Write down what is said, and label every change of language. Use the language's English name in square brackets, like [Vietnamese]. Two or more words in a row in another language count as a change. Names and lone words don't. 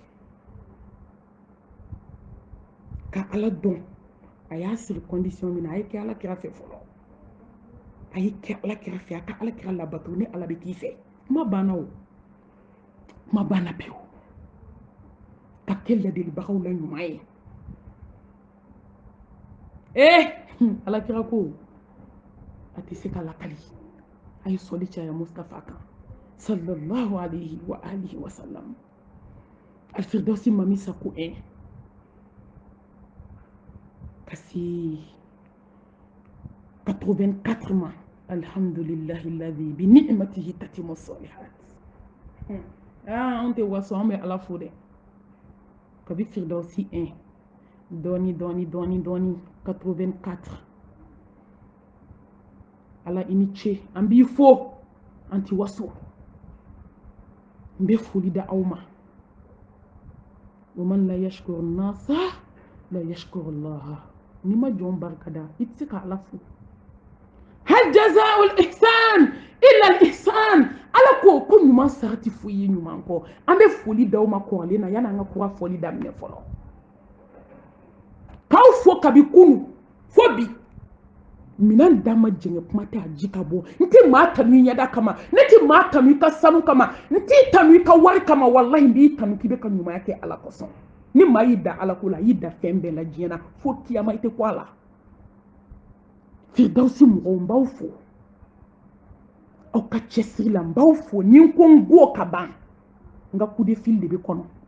[Bambara] ka ala dɔn a y'a siri condition min na a ye kɛ ala kira fɛ fɔlɔ a ye kɛ ala kira fɛ a ka ala kira labato ni ala bɛ k'i fɛ kuma banna o kuma banna pewu ka kɛ ladelibagaw la ɲuman ye ala kira ko a tɛ se ka lakali a ye sɔli caya Mustafa kan [Arabic] صلى الله عليه وآله وسلم [Bambara] alfirdausi mami sako ka se 84 ma [Arabic] الحمد لله الذي بنعمته تتم الصالحات [Bambara] an tɛ waso an bɛ ala fo dɛ kabi firdausi 1 dɔɔni 84 ala i ni ce an b'i fo an ti waso n bɛ foli da aw ma [Arabic] ومن لا يشكر الناس لا يشكر الله [Bambara] ni ma jɔn barika da i tɛ se ka ala fo [Arabic] هل جزاء الإحسان إلا الإحسان [Bambara] ala ko ɲuman sara tɛ foyi ye ɲuman kɔ an bɛ foli da aw ma kɔrɔlen na yanni an ka kura fɔli daminɛ fɔlɔ k'aw fo kabi kunu fo bi minan dama jɛngɛ kuma tɛ a ji ka bɔ n tɛ maa tanu i ɲɛda kama ne tɛ maa tanu i ka sanu kama n t'i tanu i ka wari kama walahi n b'i tanu k'i bɛ ka ɲumanya kɛ ala kosɔn ni maa y'i da ala ko la a y'i da fɛn bɛɛ la diɲɛ na fo kiyama i tɛ ko a la firdausi mɔgɔw n b'aw fo aw ka cɛsiri la n b'aw fo ni n ko n go ka ban n ka [French] coup de fil [Bambara] de bɛ kɔnɔ